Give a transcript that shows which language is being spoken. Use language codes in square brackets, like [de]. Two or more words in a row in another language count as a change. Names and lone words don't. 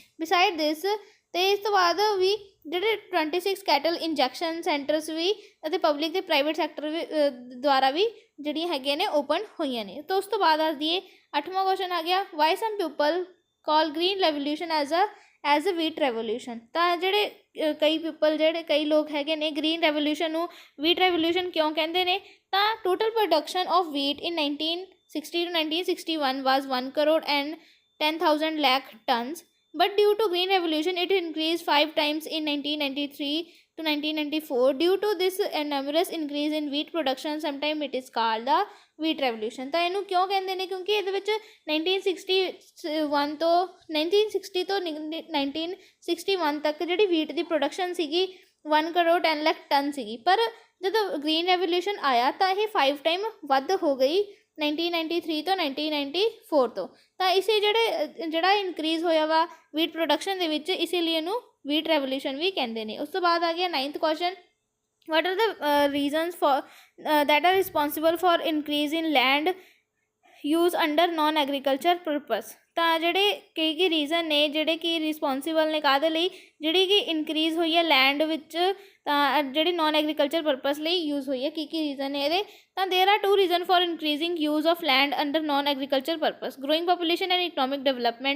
[en] beside this, [pa] ਅਤੇ ਇਸ ਤੋਂ ਬਾਅਦ ਵੀ ਜਿਹੜੇ 26 [en] cattle injection centers [pa] ਵੀ ਅਤੇ ਪਬਲਿਕ ਅਤੇ [en] private sector [pa] ਵੀ ਦੁਆਰਾ ਵੀ ਜਿਹੜੀਆਂ ਹੈਗੀਆਂ ਨੇ ਓਪਨ ਹੋਈਆਂ ਨੇ। ਤਾਂ ਉਸ ਤੋਂ ਬਾਅਦ ਦੱਸ ਦਈਏ 8ਵਾਂ ਕੁਐਸਚਨ ਆ ਗਿਆ, [en] why some people call green revolution as a wheat revolution. [pa] ਤਾਂ ਜਿਹੜੇ ਕਈ ਲੋਕ ਹੈਗੇ ਨੇ [en] green revolution [pa] ਨੂੰ [en] wheat revolution [pa] ਕਿਉਂ ਕਹਿੰਦੇ ਨੇ? [en] ਤਾਂ total production of wheat in 1960 to 1961 was 1,10,00,000 lakh tons, but due to green revolution it increased 5 times in 1993 to 1994. Due to this enormous increase in wheat production, sometimes it is called the wheat revolution। [pa] ਤਾਂ ਇਹਨੂੰ ਕਿਉਂ ਕਹਿੰਦੇ ਨੇ? ਕਿਉਂਕਿ ਇਹਦੇ ਵਿੱਚ 1960 ਤੋਂ 1961 ਤੱਕ ਜਿਹੜੀ ਵੀਟ ਦੀ ਪ੍ਰੋਡਕਸ਼ਨ ਸੀਗੀ 1,10,00,000 ਟਨ ਸੀਗੀ, ਪਰ ਜਦੋਂ [en] green revolution [pa] ਆਇਆ ਤਾਂ ਇਹ 5 ਟਾਈਮ ਵੱਧ ਹੋ ਗਈ 1993 ਤੋਂ 1994 ਤੋਂ। ਤਾਂ ਇਸੇ ਜਿਹੜਾ ਇਨਕਰੀਜ਼ ਹੋਇਆ ਵਾ [en] wheat production [pa] ਦੇ ਵਿੱਚ, ਇਸੇ ਲਈ ਇਹਨੂੰ [en] wheat revolution [pa] ਵੀ ਕਹਿੰਦੇ ਨੇ। ਉਸ ਤੋਂ ਬਾਅਦ ਆ ਗਿਆ 9th ਕੁਐਸਚਨ, [en] what are the reasons for that are responsible for increase in land use under non agriculture purpose। [pa] ਤਾਂ ਜਿਹੜੇ ਕਈ ਰੀਜ਼ਨ ਨੇ ਜਿਹੜੇ ਕਿ ਰਿਸਪੋਂਸੀਬਲ ਨੇ ਕਾਹਦੇ ਲਈ, ਜਿਹੜੀ ਕਿ ਇਨਕਰੀਜ਼ ਹੋਈ ਹੈ ਲੈਂਡ ਵਿੱਚ, ਤਾਂ ਜਿਹੜੀ [en] non agriculture purpose [pa] ਲਈ ਯੂਜ਼ ਹੋਈ ਹੈ। ਕੀ ਰੀਜ਼ਨ ਨੇ ਇਹਦੇ, ਤਾਂ [en] there are 2 reason for increasing use of land under non agriculture purpose, growing population and economic development.